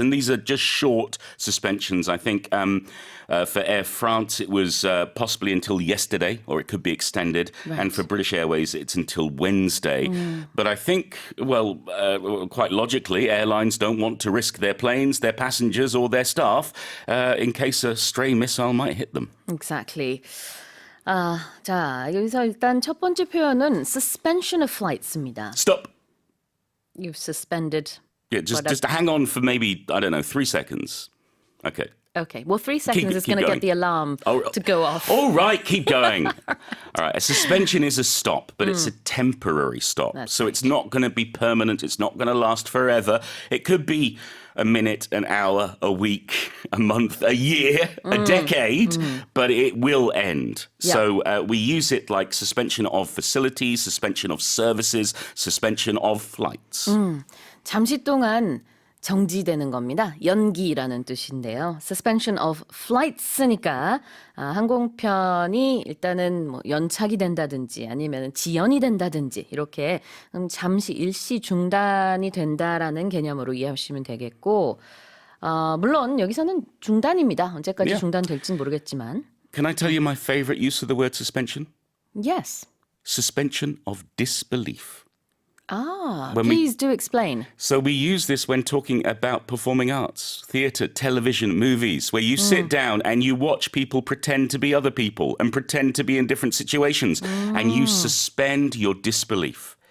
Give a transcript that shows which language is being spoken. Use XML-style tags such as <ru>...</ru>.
<en>And these are just short suspensions. I think for Air France, it was possibly until yesterday, or it could be extended. Right. And for British Airways, it's until Wednesday. But I think, well, quite logically, airlines don't want to risk their planes, their passengers, or their staff in case a stray missile might hit them. Exactly.</en> <ko>자, 여기서 일단 첫 번째 표현은</ko> <en>suspension of flights</en> <ko>입니다.</ko> <en>Stop. You've suspended. Yeah, just hang on for maybe, I don't know, 3 seconds. Okay. Okay, well, 3 seconds is keep going to going. get the alarm to go off. All right, keep going. All right, a suspension is a stop, but it's a temporary stop. That's So it's not going to be permanent. It's not going to last forever. It could be a minute, an hour, a week, a month, a year, a decade, but it will end. Yeah. So we use it like suspension of facilities, suspension of services, suspension of flights.</en> <ko>잠시 동안 정지되는 겁니다. 연기라는 뜻인데요.</ko> <en>Suspension of flights</en> <ko>니까 항공편이 일단은 뭐 연착이 된다든지 아니면 지연이 된다든지 이렇게 잠시 일시 중단이 된다라는 개념으로 이해하시면 되겠고 물론 여기서는 중단입니다. 언제까지</ko> <en>Yeah.</en> <ko>중단될지는 모르겠지만</ko> <en>Can I tell you my favorite use of the word suspension? Yes. Suspension of disbelief. Ah, When we- please do explain. So we use this when talking about performing arts, theatre, television, movies, where you sit down and you watch people pretend to be other people and pretend to be in different situations, and you suspend your disbelief.</en>